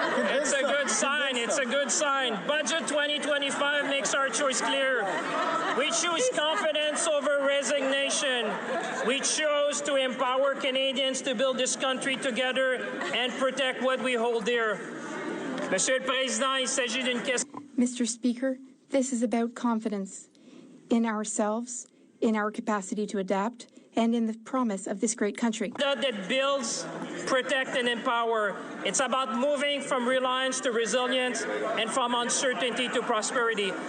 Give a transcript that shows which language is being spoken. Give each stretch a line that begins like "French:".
English: It's a good sign. It's a good sign. Budget 2025 makes our choice clear. We choose confidence over resignation. We chose to empower Canadians to build this country together and protect what we hold dear.
French: Monsieur le Président, il s'agit d'une question.
English: Mr. Speaker, this is about confidence in ourselves, in our capacity to adapt, and in the promise of this great country. That builds, protect, and empower. It's about moving from reliance to resilience and from uncertainty to prosperity.